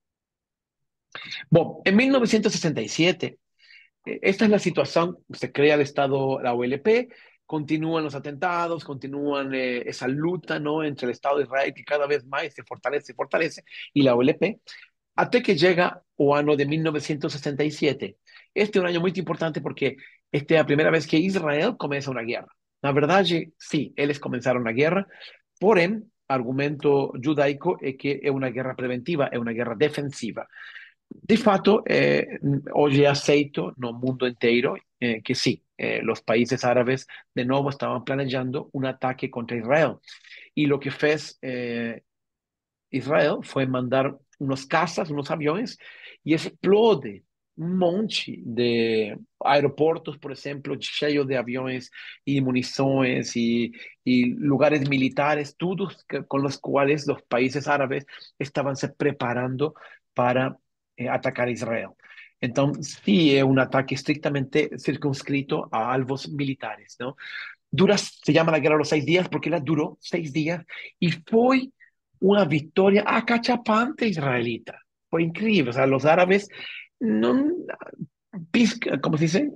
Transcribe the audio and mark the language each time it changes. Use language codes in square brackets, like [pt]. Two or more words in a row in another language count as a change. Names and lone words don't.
[es] Bueno, en 1967, esta es la situación, se crea el Estado, la OLP, continúan los atentados, continúan esa lucha, ¿no? Entre el Estado de Israel que cada vez más se fortalece, y la OLP, hasta que llega el año de 1967. Este es un año muy importante porque esta es la primera vez que Israel comienza una guerra. La verdad, sí, ellos comenzaron la guerra, porém, argumento judaico es que es una guerra preventiva, es una guerra defensiva. [pt] De fato, hoje é aceito no mundo inteiro que sim, os países árabes de novo estavam planejando um ataque contra Israel. E o que fez Israel foi mandar unos caças, unos aviões, e explode um monte de aeroportos, por exemplo, cheios de aviões e munições e lugares militares, todos com os quais os países árabes estavam se preparando para atacar Israel. Então, [es] sí, es un ataque estrictamente circunscrito a [pt] alvos militares, [es] ¿no? Se llama la guerra de los 6 días porque ella duró 6 días y fue una victoria acachapante israelita. Fue increíble. O sea, los árabes no, ¿cómo se dice?